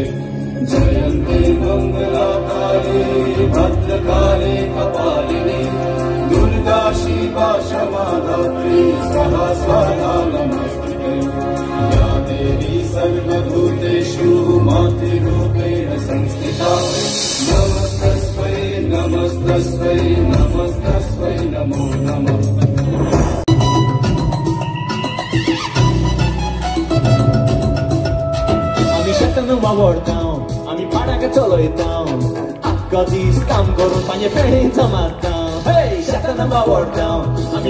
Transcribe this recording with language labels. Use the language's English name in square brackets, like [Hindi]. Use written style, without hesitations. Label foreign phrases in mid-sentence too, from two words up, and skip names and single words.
[Sanskrit] जयन्ते मङ्गलाकाले भद्रकाले कपालिनी दुर्गा शिवा क्षमा धात्री स्वाहा स्वाहा नमस्तुते या देवी सर्वभूतेषु मातृरूपेण संस्थिता नमस्तस्मै नमस्तस्मै नमस्तस्मै नमो नमः [Konkani] आमी शेतान वावरतां आमी पाडाक चलयतां आख्खो दीस काम करून पांये फेणी जमातां शेतान वावरतां आमी